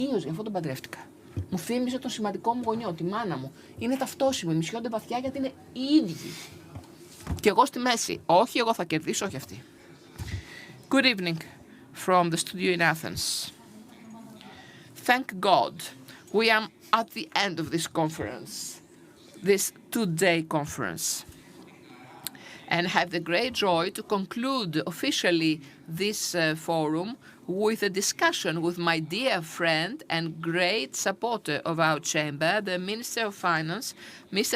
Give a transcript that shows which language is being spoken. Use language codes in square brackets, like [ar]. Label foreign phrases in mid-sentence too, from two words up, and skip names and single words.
[el] Γι' αυτό τον παντρεύτηκα. Μου θύμιζε τον σημαντικό μου γονιό, τη μάνα μου. Είναι ταυτόσιμο, μισιόνται βαθιά γιατί είναι οι ίδιοι. Και εγώ στη μέση. Όχι, εγώ θα κερδίσω, όχι αυτή. [en] Good evening from the studio in Athens. Thank God we are at the end of this conference, this two-day conference, and have the great joy to conclude officially this forum with a discussion with my dear friend and great supporter of our chamber, the Minister of Finance, Mr.